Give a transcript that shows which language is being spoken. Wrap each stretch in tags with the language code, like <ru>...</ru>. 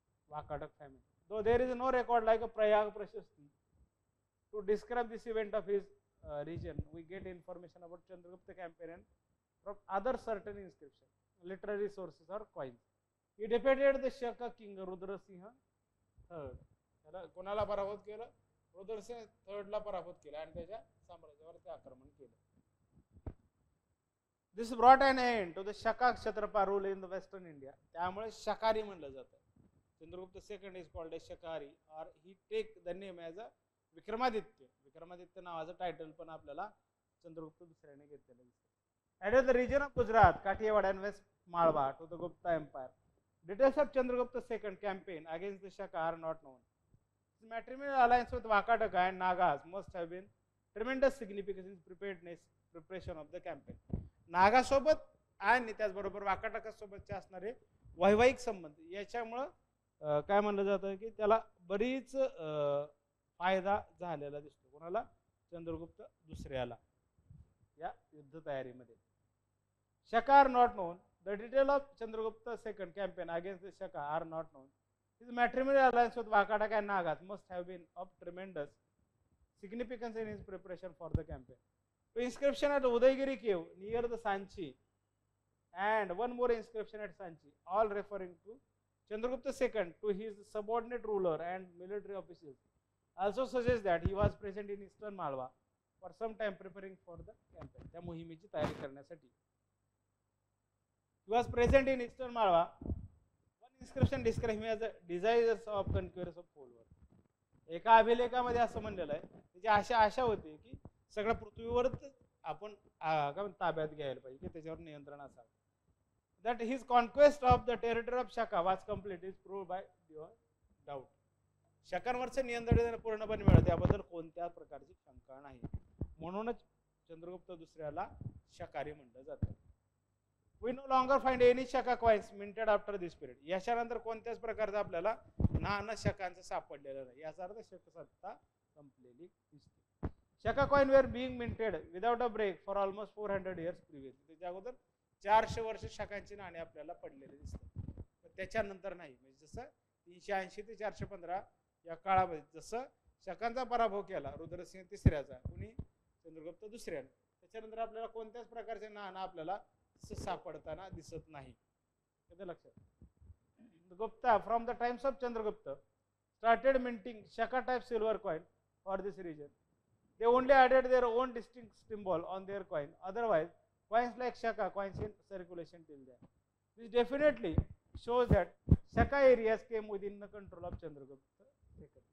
<en>Vakatak family. Though there is no record like a Prayag Prashasti to describe this event of his region, we get information about Chandragupta campaign from other certain inscriptions, literary sources or coins. He defeated the Shaka king Rudrasingha III.</en> <mr>त्याला कोणाला पराभूत केलं? रुद्रसिंह थर्डला पराभूत केला आणि त्याच्या साम्राज्यावर आक्रमण केलं.</mr> <en>This brought an end to the Shaka Kshatrapa rule in the Western India.</en> <mr>त्यामुळे शकारी म्हणलं जातं.</mr> <en>Chandragupta II is called as Shakari or he take the name as a Vikramaditya.</en> <mr>Vikramaditya नावाचं टायटल पण आपल्याला चंद्रगुप्त दुसऱ्याने घेतलेलं दिसतं.</mr> <en>Added the region of Gujarat, Kathiawad and West Malwa to the Gupta Empire. Details of Chandragupta II campaign against the Shaka are not known. His matrimonial alliance with Vakataka and Nagas must have been tremendous significance in preparation of the campaign.</en> <mr>नागासोबत आणि त्याचबरोबर वाकाटकासोबतचे असणारे वैवाहिक संबंध याच्यामुळं काय म्हणलं जातं की त्याला बरीच फायदा झालेला दिसतो. कोणाला? चंद्रगुप्त दुसऱ्याला या युद्ध तयारीमध्ये.</mr> <en>Shaka are not known. The detail of Chandragupta II campaign against the Shaka are not known. His matrimonial alliance with Vakataka and Nagas must have been of tremendous significance in his preparation for the campaign. The inscription at Udaygiri cave near the Sanchi and one more inscription at Sanchi, all referring to Chandragupta II to his subordinate ruler and military officials, also suggests that he was present in eastern Malwa for some time preparing for the campaign.</en> <mr>त्या मोहिमेची तयारी करण्यासाठी.</mr> <en>He was present in eastern Malwa. One inscription describes him as a desirous of conquest of whole world.</en> <mr>एका अभिलेखामध्ये असं म्हणलेलं आहे त्याची आशा होती की सगळ्या पृथ्वीवरच आपण ताब्यात घ्यायला पाहिजे की त्याच्यावर नियंत्रण असावं.</mr> <en>That his conquest of the territory of Shaka was complete is proved by doubt.</en> <mr>शकांवरचे नियंत्रण पूर्णपणे मिळते याबद्दल कोणत्या प्रकारची शंका नाही. म्हणूनच चंद्रगुप्त दुसऱ्याला शकारी म्हणलं जातं.</mr> <en>We no longer find any Shaka coins minted after this period.</en> <mr>याच्यानंतर कोणत्याच प्रकारचा आपल्याला नाणं शकांचं सापडलेलं नाही. याचा अर्थ शक सत्ता संपलेली दिसते.</mr> <en>Shaka coin were being minted without a break for almost 400 years previous.</en> <mr>त्याच्या अगोदर 400 वर्ष शकांची नाणी आपल्याला पडलेली दिसतात. त्याच्यानंतर नाही. म्हणजे जसं 380 ते 415 या काळामध्ये जसं शकांचा पराभव केला रुद्रसिंह तिसऱ्याचा कुणी चंद्रगुप्त दुसऱ्याने त्याच्यानंतर आपल्याला कोणत्याच प्रकारचे नाणं आपल्याला सापडताना दिसत नाही.</mr> <en>लक्षात Gupta from the times of Chandragupta started minting Shaka type silver coin for this region. They only added their own distinct symbol on their coin. Otherwise, coins like Shaka coins in circulation till then. This definitely shows that Shaka areas came within the control of Chandragupta II.</en>